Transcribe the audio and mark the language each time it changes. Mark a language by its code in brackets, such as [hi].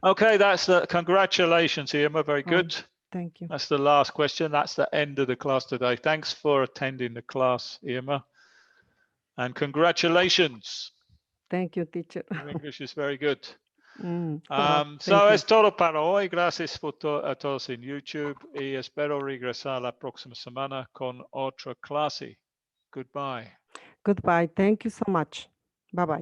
[en] Okay, that's the congratulations, Irma. Very good. Thank you. That's the last question. That's the end of the class today. Thanks for attending the class, Irma. And congratulations. Thank you, teacher. Your English is very good. Thank So you. [es] es todo para hoy. Gracias a todos en YouTube y espero regresar la próxima semana con otra clase. [en] Goodbye. Goodbye. Thank you so much. Bye-bye.